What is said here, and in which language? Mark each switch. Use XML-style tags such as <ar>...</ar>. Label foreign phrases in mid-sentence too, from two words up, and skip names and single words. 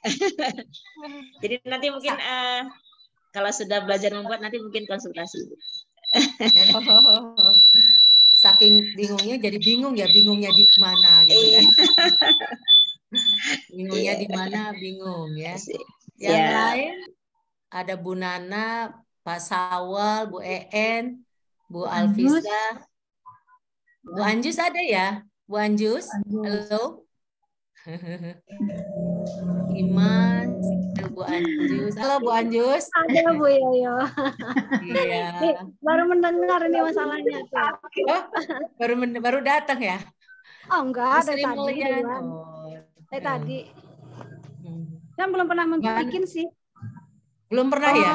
<id>Jadi nanti mungkin kalau sudah belajar membuat nanti mungkin konsultasi. Saking bingungnya jadi bingung ya, bingungnya di mana gitu kan. Bingungnya di mana, bingung ya. Yang lain ada Bu Nana, Pak Sawal, Bu En, Bu Alvisa. Bu Anjus ada ya? Bu Anjus, halo. Imas, Bu Anjus. Halo Bu Anjus. Ada Bu Yoyo. Iya. Baru mendengar ini masalahnya tuh. Oh, baru datang ya? Oh enggak, dari tadi. Dari tadi. Kan belum pernah bikin sih. Belum pernah ya?</id>